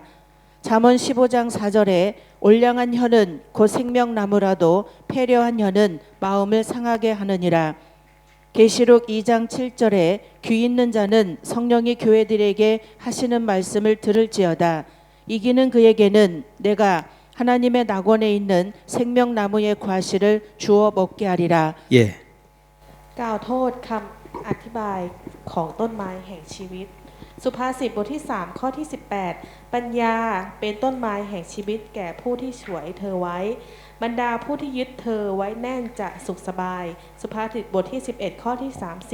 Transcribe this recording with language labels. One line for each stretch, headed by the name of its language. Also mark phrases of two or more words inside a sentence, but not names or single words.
Korean: 잠언 15장 4절에 올량한 혀는 곧 생명나무라도 패려한 혀는 마음을 상하게 하느니라. 계시록 2장 7절에 귀 있는 자는 성령이 교회들에게 하시는 말씀을 들을지어다. 이기는 그에게는 내가 하나님의 낙원에 있는 생명나무의 과실을 주어 먹게 하리라. 예.
Thai: กล่าวโทษคำอธิบายของต้นไม้แห่งชีวิต สุภาษิตบทที่ 3 ข้อที่ 18 ปัญญาเป็นต้นไม้แห่งชีวิตแก่ผู้ที่ฉวยเธอไว้ บรรดาผู้ที่ยึดเธอไว้แน่นจะสุขสบาย สุภาษิตบทที่ 11 ข้อที่ 30